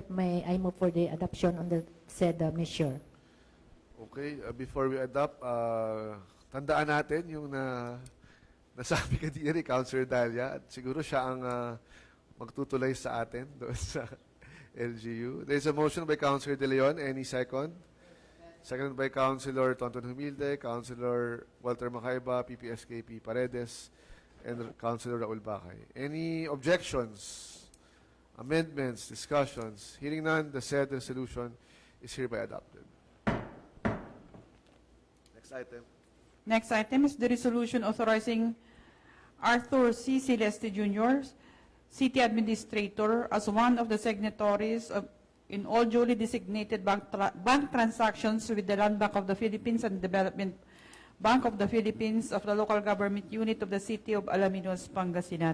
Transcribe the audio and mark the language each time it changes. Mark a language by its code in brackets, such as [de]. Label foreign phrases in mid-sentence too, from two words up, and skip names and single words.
[en] May I move for the adoption on the said measure? Okay, before we adopt, [tl] tandaan natin yung nasabi kanina ni Councilor Dalia at siguro siya ang magtutulay sa atin doon sa LGU. [en] There's a motion by Councilor De Leon. Any second? Seconded by Councilor Tonton Humilde, Councilor Walter Macaiba, PPSKP Paredes, and Councilor Raul Bacay. Any objections, amendments, discussions? Hearing none, the said resolution is hereby adopted. Next item. Next item is the resolution authorizing Arthur C. Celeste Jr., City Administrator, as one of the signatories in all duly designated bank transactions with the Land Bank of the Philippines and Development Bank of the Philippines of the local government unit of the City of Alaminos, Pangasinan.